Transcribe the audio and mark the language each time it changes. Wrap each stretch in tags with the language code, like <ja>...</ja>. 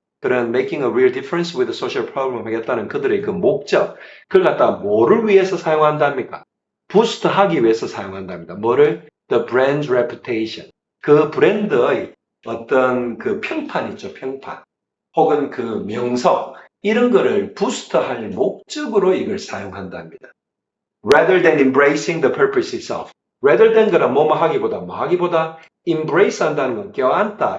<ko>그런</ko> <en>making a real difference with the social problem</en> <ko>하겠다는 그들의 그 목적, 그걸 갖다가 뭐를 위해서 사용한답니까? 부스트하기 위해서 사용한답니다. 뭐를?</ko> <en>The brand's reputation.</en> <ko>그 브랜드의 어떤 그 평판 있죠, 평판. 혹은 그 명성, 이런 거를 부스트할 목적으로 이걸 사용한답니다.</ko> <en>Rather than embracing the purpose itself. Rather than</en> <ko>그런 뭐뭐 하기보다 뭐 하기보다 embrace 한다는 건 껴안다.</ko>